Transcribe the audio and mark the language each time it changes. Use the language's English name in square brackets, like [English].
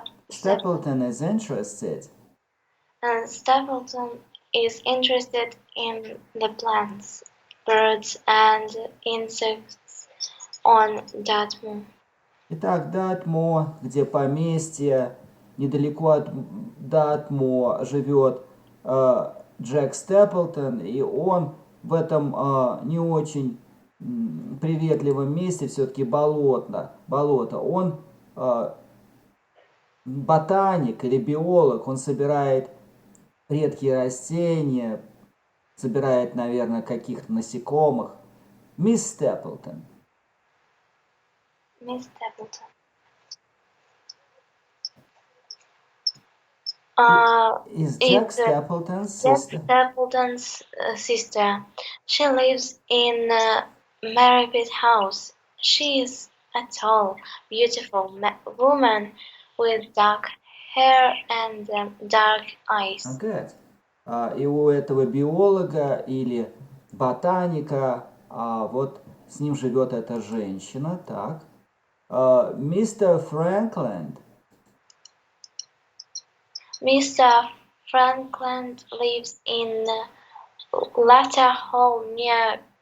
[English] Stapleton is interested. Stapleton is interested in the plants, birds and insects on Dartmoor. [Russian] Итак, Датмо, где поместье, недалеко от Датмо живет Джек Степлтон, и он в этом не очень приветливом месте, все-таки болото. Он ботаник или биолог, он собирает редкие растения, собирает, наверное, каких-то насекомых. Мисс Степлтон. [English] Miss Stapleton. Is Jack Stapleton's sister? Jack Stapleton's sister. She lives in Mary's house. She is a tall, beautiful woman with dark hair and dark eyes. Good. [Russian] И у этого биолога или ботаника, вот с ним живет эта женщина, так. Мистер Франклин. [English] Mr. Franklin lives in Latter Hall near